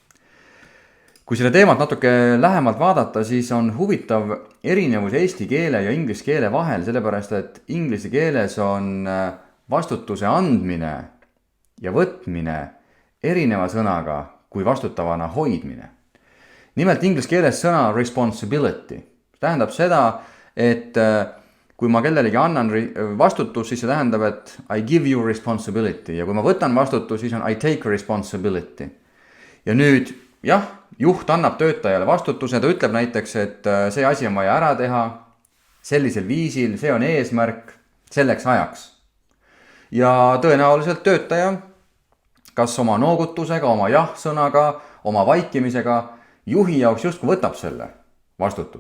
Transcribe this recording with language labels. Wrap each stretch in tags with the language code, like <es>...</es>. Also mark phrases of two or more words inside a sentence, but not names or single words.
<et>Kui selle teemat natuke lähemalt vaadata, siis on huvitav erinevus eesti keele ja inglise keele vahel, sellepärast et inglise keeles on vastutuse andmine ja võtmine erineva sõnaga kui vastutavana hoidmine. Nimelt inglise keeles sõna responsibility tähendab seda, et kui ma kellelegi annan vastutus, siis see tähendab, et</et> <en>I give you responsibility</en> <et>ja kui ma võtan vastutus, siis on</et> <en>I take responsibility.</en> <et>Ja nüüd, jah, juht annab töötajale vastutuse, ta ütleb näiteks, et see asi on vaja ära teha sellisel viisil, see on eesmärk selleks ajaks. Ja tõenäoliselt töötaja, kas oma noogutusega, oma jah-sõnaga, oma vaikimisega, juhi jaoks justkui võtab selle vastutuse.</et>